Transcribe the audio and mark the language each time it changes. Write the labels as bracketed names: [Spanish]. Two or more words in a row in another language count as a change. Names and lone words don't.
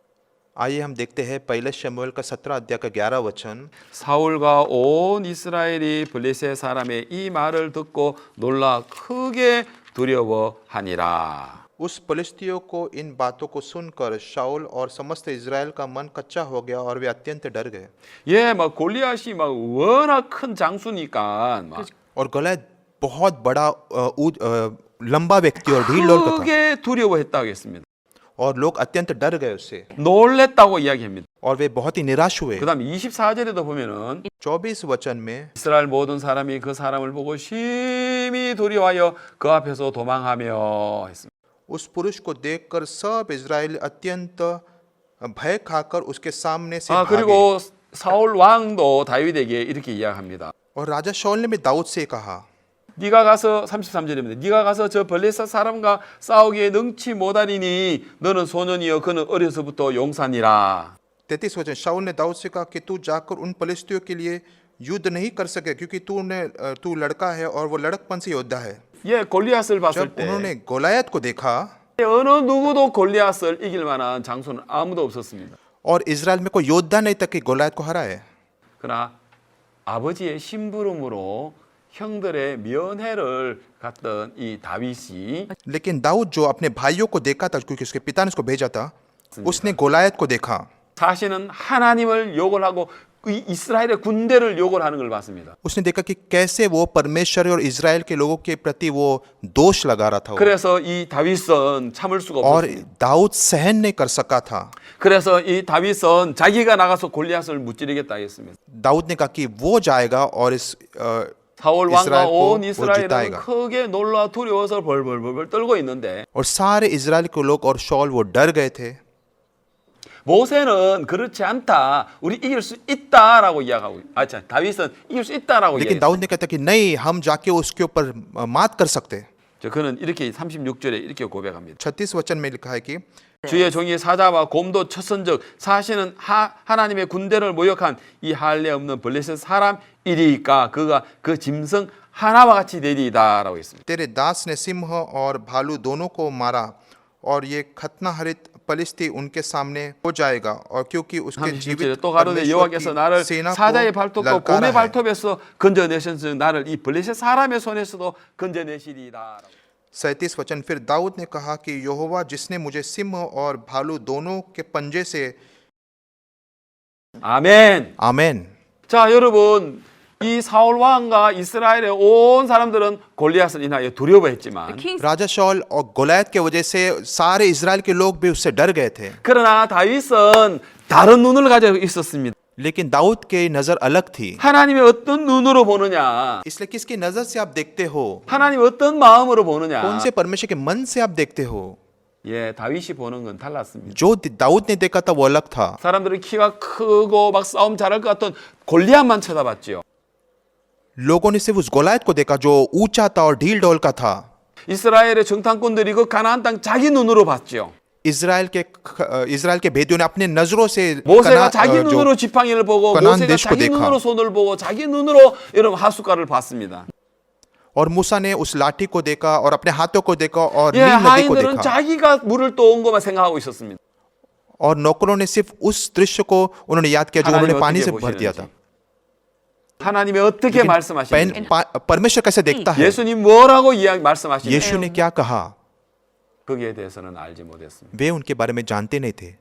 [Hindi] आइए हम देखते हैं पहले शमूएल का 17 अध्याय का 11 वचन। [Korean] 사울과 온 이스라엘이 블레셋 사람의 이 말을 듣고 놀라 크게 두려워하니라. [Hindi] उस पलिश्तियों को इन बातों को सुनकर शाऊल और समस्त इज़राइल का मन कच्चा हो गया और वे अत्यंत डर गए। [Korean] 예, 막 골리앗이 막 워낙 큰 장수니까 막 [Hindi] और गोलायत बहुत बड़ा लंबा व्यक्ति और ढील डौल का था [Korean] 크게 두려워했다고 했습니다. [Hindi] और लोग अत्यंत डर गए उससे [Korean] 놀랬다고 이야기합니다. [Hindi] और वे बहुत ही निराश हुए। [Korean] 그다음 24절에도 보면은 [Hindi] 24 वचन में [Korean] 이스라엘 모든 사람이 그 사람을 보고 심히 두려워하여 그 앞에서 도망하며 했습니다. [Hindi] उस पुरुष को देखकर सब इज़राइल अत्यंत भय खाकर उसके सामने से 아, भागे। [Korean] 그리고 사울 왕도 다윗에게 이렇게 이야기합니다. [Hindi] और राजा शाऊल ने भी दाऊद से कहा, [Korean] 네가 가서 33절입니다. 네가 가서 저 블레셋 사람과 싸우기에 능치 못하리니 너는 소년이여 그는 어려서부터 용사니라. [Hindi] 33 वचन, शाऊल ने दाऊद से कहा कि तू जाकर उन पलिश्तियों के लिए युद्ध नहीं कर सके क्योंकि तू लड़का है और वो लड़कपन से योद्धा है। [Korean] 예, 골리앗을 봤을 [Hindi] जब [Korean] 때 [Hindi] उन्होंने गोलायत को देखा [Korean] 어느 누구도 골리앗을 이길 만한 장수는 아무도 없었습니다. [Hindi] और इज़राइल में कोई योद्धा नहीं था कि गोलायत को हराए। [Korean] 그러나 아버지의 심부름으로 형들의 면회를 갔던 이 다윗이 [Hindi] लेकिन दाऊद जो अपने भाइयों को देखा था क्योंकि उसके पिता ने उसको भेजा था, उसने गोलायत को देखा। [Korean] 사실은 하나님을 욕을 하고 이 이스라엘의 군대를 욕을 하는 걸 봤습니다. [Hindi] उसने देखा कि कैसे वो परमेश्वर और इज़राइल के लोगों के प्रति वो दोष लगा रहा था वो। [Korean] 그래서 이 다윗은 참을 수가 [Hindi] और [Korean] 없었습니다. [Hindi] दाऊद सहन नहीं कर सका था। [Korean] 그래서 이 다윗은 자기가 나가서 골리앗을 무찌르겠다 했습니다. [Hindi] दाऊद ने कहा कि वो जाएगा और इस [Korean] 사울 왕과 이스라엘 온 고 이스라엘은 지타이가. 크게 놀라 두려워서 벌벌벌 떨고 있는데 [Hindi] और सारे इज़राइल के लोग और शौल वो डर गए थे। [Korean] 모세는 그렇지 않다. 우리 이길 수 있다라고 이야기하고. 자, 다윗은 이길 수 있다라고 [Hindi] लेकिन [Korean] 이야기했어요. [Hindi] दाऊद ने कहता कि नहीं, हम जाके उसके ऊपर मात कर सकते हैं। [Korean] 그는 이렇게 36절에 이렇게 고백합니다. [Hindi] 36 वचन में लिखा है कि [Korean] 주의 종이 사자와 곰도 쳤은즉 사시는 하나님의 군대를 모욕한 이 할례 없는 블레셋 사람이리까 그가 그 짐승 하나와 같이 되리이다라고 했습니다. [Hindi] तेरे दास ने सिंह और भालू दोनों को मारा और ये खतना हरित पलिश्ती उनके सामने हो जाएगा और क्योंकि उसके [Korean] 37절에 [Hindi] जीवित [Korean] 또 가로되 [Hindi] परमेश्वर [Korean] 여호와께서 [Hindi] की [Korean] 나를 [Hindi] सेना [Korean] 사자의 [Hindi] को [Korean] 발톱과 [Hindi] ललकारा [Korean] 곰의 [Hindi] है। [Korean] 발톱에서 건져내셨으니 나를 이 블레셋 사람의 손에서도 건져내시리이다. [Hindi] 37 वचन फिर दाऊद ने कहा कि यहोवा जिसने मुझे सिंह और भालू दोनों के पंजे से [Korean] 아멘. [Hindi] आमेन। [Korean] 자, 여러분, 이 사울 왕과 이스라엘의 온 사람들은 골리앗을 인하여 두려워했지만 King [Hindi] राजा शौल और गोलैत के वजह से सारे इजराइल के लोग भी उससे डर गए थे, [Korean] 그러나 다윗은 다른 눈을 가지고 있었습니다. [Hindi] लेकिन दाऊद की नजर अलग थी। [Korean] 하나님의 어떤 눈으로 보느냐, [Hindi] इसलिए किसकी नजर से आप देखते हो, [Korean] 하나님 어떤 마음으로 보느냐. [Hindi] कौन से परमेश्वर के मन से आप देखते हो। [Korean] 예, 다윗이 보는 건 달랐습니다. [Hindi] जो दाऊद ने देखा था वो अलग था। [Korean] 사람들은 키가 크고 막 싸움 잘할 것 같던 골리앗만 쳐다봤지요. [Hindi] लोगों ने सिर्फ उस गोलायत को देखा जो ऊंचा था और ढील ढोल का था। [Korean] 이스라엘의 정탐꾼들이 그 가나안 땅 자기 눈으로 봤지요. [Hindi] इजराइल के भेदियों ने अपने नजरों से [Korean] 모세가 자기 눈으로 지팡이를 보고 [Hindi] कनान [Korean] 모세가 [Hindi] देश को [Korean] 자기 [Hindi] देखा। [Korean] 눈으로 손을 보고 자기 눈으로 여러분 하숫가를 봤습니다. [Hindi] और मूसा ने उस लाठी को देखा और अपने हाथों को देखा और [Korean] 예, [Hindi] नील नदी को [Korean] 하인들은 [Hindi] देखा [Korean] 자기가 물을 떠온 것만 생각하고 있었습니다. [Hindi] और नौकरों ने सिर्फ उस दृश्य को उन्होंने याद किया जो [Korean] 하나님 [Hindi] उन्होंने पानी [Korean] 어떻게 [Hindi] से भर दिया था। [Korean] 보시는지. 하나님이 어떻게 말씀하시는지. [Hindi] परमेश्वर कैसे देखता है, [Korean] 예수님 뭐라고 이야기 말씀하시는지 [Hindi] यीशु ने क्या कहा, [Korean] 거기에 대해서는 알지 못했습니다. [Hindi] वे उनके बारे में जानते नहीं थे।